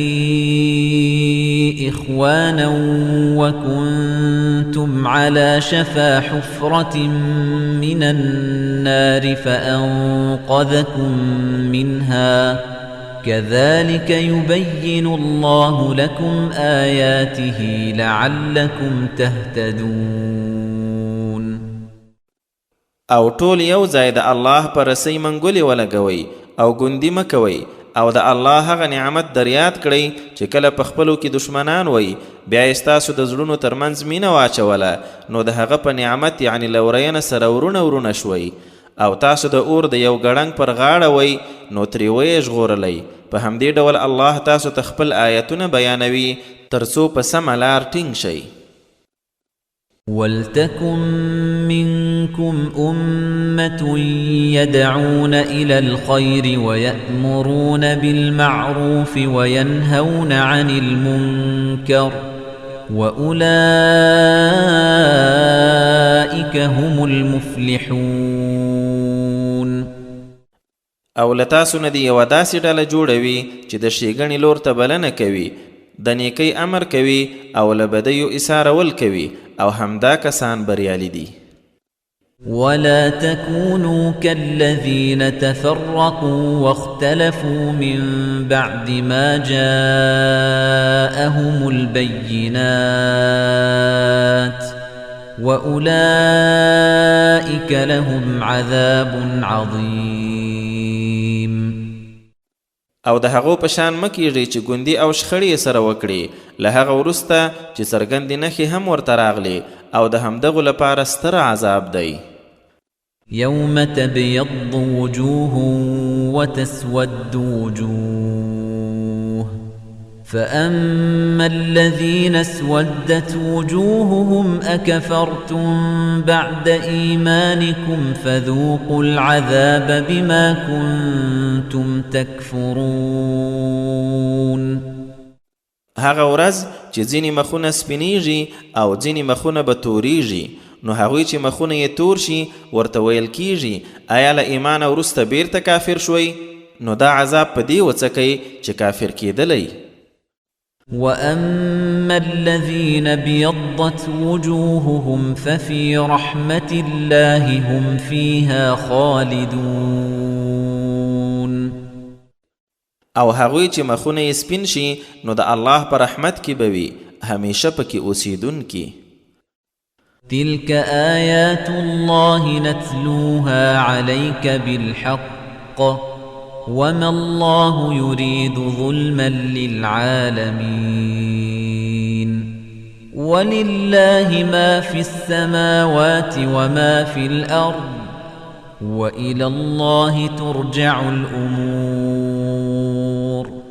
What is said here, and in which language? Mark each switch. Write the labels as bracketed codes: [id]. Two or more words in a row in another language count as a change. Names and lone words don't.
[ar] إخوانا وكنتم على شفا حفرة من النار فأنقذكم منها كذلك يبين الله لكم آياته لعلكم تهتدون. [ps] او ټول یو ځای د الله پر رسۍ منګولې ولګوئ او ګوندي مه کوئ او د الله هغه نعمت در یاد کړئ چې کله په خپلو کې دشمنان وئ بیا یې ستاسو د زړونو ترمنځ مینه واچوله نو د هغه په نعمت یعنې لورینه سره ورونه شوئ او تاسو د اور د یو ګړنګ پر غاړه وئ نو ترې ویې ژغورلی. په همدې ډول الله تاسو ته خپل آیتونه بیانوي تر څو په سمه لار ټینګ شئ. [ar] ولتكن منكم أمة يدعون إلى الخير ويأمرون بالمعروف وينهون عن المنكر وأولئك هم المفلحون. [ps] او لتاسو نه دې یوه داسې ډله جوړوي چې د ښېګڼې لور ته بلنه کوي، د نیکۍ امر کوي او له بدیو ایثارول کوي او همدا کسان بریالي دي. [ar] ولا تكونوا كالذين تفرقوا واختلفوا من بعد ما جاءهم البينات وأولئك لهم عذاب عظيم. [ps] او د هغو په شان مه کیږئ چې ګوندي او شخړې سره وکړي له هغه وروسته چې څرګندې نښې هم ورته راغلي او د همدغو لپاره ستر عذاب دی. [ar] يوم تبيض وجوه وتسود وجوه فأما الذين اسودت وجوههم أكفرتم بعد إيمانكم فذوقوا العذاب بما كنتم تكفرون. [ps] هغه ورځ چې ځینې مخونه سپینیږي او ځینې مخونه به توریږي نو هغوی چې مخونه یې تور شي ورته ویل کیږي آیا له ایمانه وروسته بیرته کافر شوئ نو دا عذاب په دې وڅکئ چې کافر کېدلی. [ar] وأما الذين ابيضت وجوههم ففي رحمة الله هم فيها خالدون. [ps] او هغوی چې مخونه یې سپین شي نو د الله په رحمت کې به وي همیشه پکې اوسیدونکي. [ar] تلك آيات الله نتلوها عليك بالحق وما الله يريد ظلما للعالمين ولله ما في السماوات وما في الأرض وإلى الله ترجع الأمور.